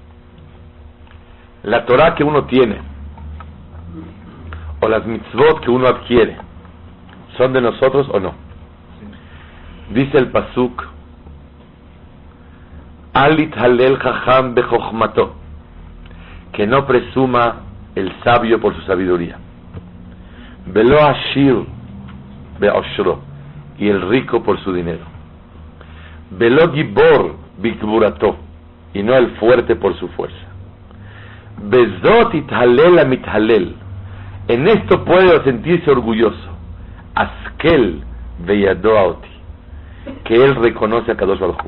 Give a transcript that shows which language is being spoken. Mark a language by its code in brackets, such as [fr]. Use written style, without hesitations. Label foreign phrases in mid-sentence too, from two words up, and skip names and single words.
[es] La Torah que uno tiene, o las mitzvot que uno adquiere, ¿son de nosotros o no? Dice el pasuk: [he] אל יתהלל חכם בחכמתו, [es] que no presuma el sabio por su sabiduría. [he] ולא עשיר בעשרו, [es] y el rico por su dinero. [he] ולא גבור בגבורתו, [es] y no el fuerte por su fuerza. [he] בזאת יתהלל המתהלל, [es] en esto puede sentirse orgulloso. [he] השכל וידע אותי, [es] que él reconoce a Kadosh Baruj Hu.